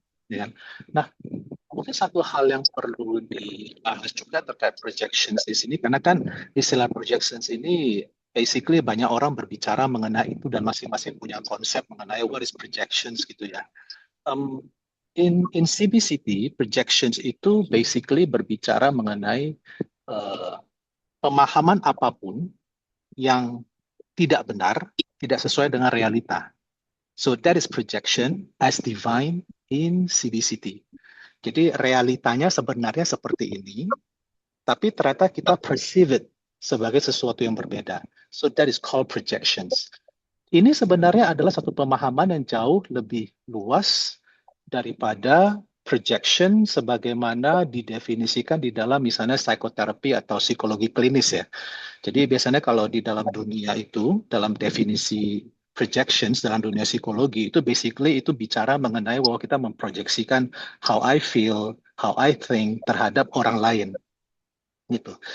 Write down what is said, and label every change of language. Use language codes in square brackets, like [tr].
[id] Ya. Nah, mungkin satu hal yang perlu dibahas juga terkait projections di sini, karena kan istilah projections ini basically banyak orang berbicara mengenai itu dan masing-masing punya konsep mengenai [en] what is projections [id] gitu ya. Um, in CBCT, projections itu basically berbicara mengenai pemahaman apapun yang tidak benar, tidak sesuai dengan realita. [en] So that is projection as defined in CBCT. [id] Jadi realitanya sebenarnya seperti ini, tapi ternyata kita [en] perceive it [id] sebagai sesuatu yang berbeda. [en] So that is called projections. [id] Ini sebenarnya adalah satu pemahaman yang jauh lebih luas daripada projection sebagaimana didefinisikan di dalam misalnya psikoterapi atau psikologi klinis ya. Jadi biasanya kalau di dalam dunia itu, dalam definisi projections dalam dunia psikologi itu basically itu bicara mengenai bahwa kita memproyeksikan [en] how I feel, how I think [id] terhadap orang lain. Gitu.